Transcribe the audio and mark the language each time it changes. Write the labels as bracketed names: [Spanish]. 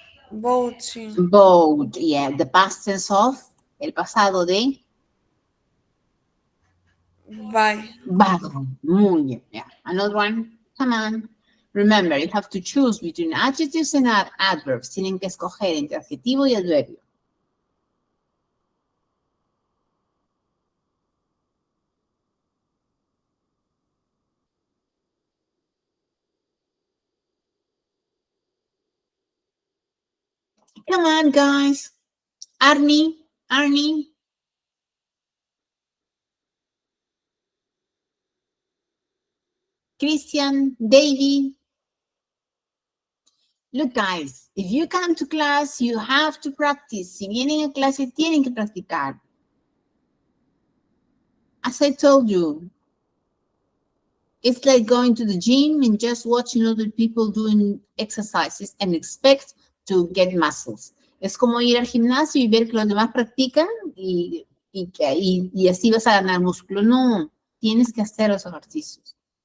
[English] Bought. Bought. Yeah. The past tense of. [Spanish] El pasado de. [English] Buy. [Spanish] Vago. Muy bien. [English] Yeah. Another one. Come on. Remember, you have to choose between adjectives and adverbs. [Spanish] Tienen que escoger entre adjetivo y adverbio. [English] Come on, guys. Arnie. Christian, Davy. Look, guys, if you come to class, you have to practice. [Spanish] Si vienen a clase, tienen que practicar. [English] As I told you, it's like going to the gym and just watching other people doing exercises and expect to get muscles. [Spanish] Es como ir al gimnasio y ver que los demás practican y así vas a ganar músculo. No, tienes que hacer los ejercicios.